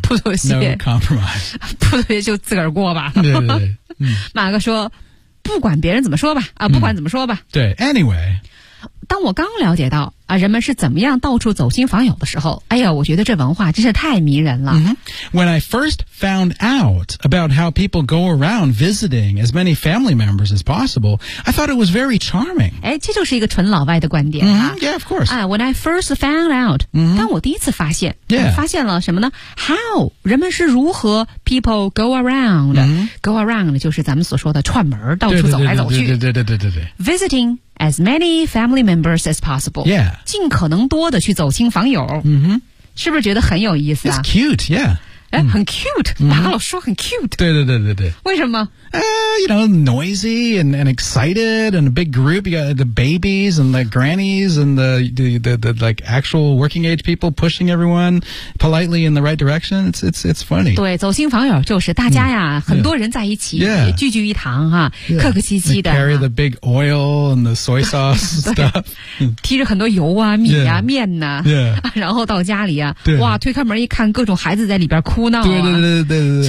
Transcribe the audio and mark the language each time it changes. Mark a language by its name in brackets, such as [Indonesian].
[Chinese] 不妥协 [English] no compromise [Chinese] 不妥协就自个儿过吧对对对、嗯、马哥说不管别人怎么说吧啊，不管怎么说吧、嗯、对 anyway 当我刚了解到啊，人们是怎么样到处走亲访友的时候，哎呀，我觉得这文化真是太迷人了。 Mm-hmm. [English] When I first found out about how people go around visiting as many family members as possible, I thought it was very charming. [Chinese] 哎，这就是一个纯老外的观点啊。 [English] Mm-hmm. Yeah, of course. 啊、When I first found out,、 mm-hmm. [Chinese] 当我第一次发现、 [English] yeah. [Chinese] 发现了什么呢 ？How 人们是如何 [English] people go around?、 Mm-hmm. [Chinese] Go around 就是咱们所说的串门，到处走来走去。对对对对对对。 [English] Visiting. As many family members as possible. Yeah. [Chinese] 尽可能多的去走亲访友。 Mm-hmm. 是不是觉得很有意思啊 [English] It's cute, yeah. [Chinese] 哎、很 cute、嗯、马老说很 cute 对对对对对为什么、 [English] you know noisy and excited and a big group you got the babies and the grannies and the like actual working age people pushing everyone politely in the right direction it's funny [Chinese] 对走亲访友就是大家呀、嗯、很多人在一起、 [English] yeah. [Chinese] 聚聚一堂哈、啊、客、 [English] yeah. [Chinese] 客气气的 [English] carry the big oil and the soy sauce stuff [Chinese] 提着很多油啊米啊、 [English] yeah. [Chinese] 面啊、 [English] yeah. [Chinese] 然后到家里啊对哇推开门一看各种孩子在里边哭闹啊！对对对对对对，